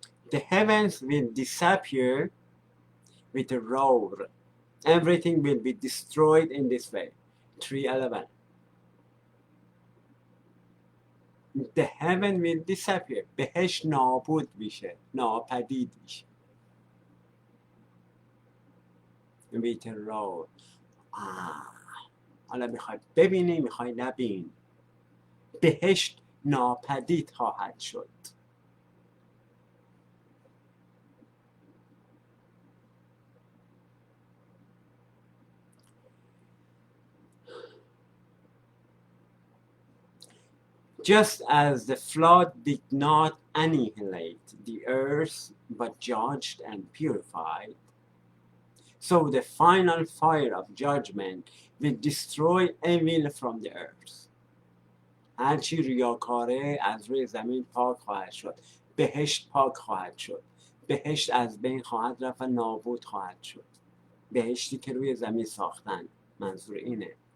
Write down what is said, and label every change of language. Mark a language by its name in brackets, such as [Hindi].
[English] The heavens will disappear with a roar. Everything will be destroyed in this way. 3:11. the heaven will disappear. [Persian] بهشت نابود میشه، ناپدید میشه. ویترال. حالا میخوای ببینی، میخوای نبین. بهشت ناپدید خواهد شد. [English] Just as the flood did not annihilate the earth but judged and purified, so the final fire of judgment will destroy evil from the earth. [Persian] هرچی ریاکاره از روی زمین پاک خواهد شد. بهشت پاک خواهد شد. بهشت از بین خواهد رفت و نابود خواهد شد. بهشتی که روی زمین ساختن، منظور اینه.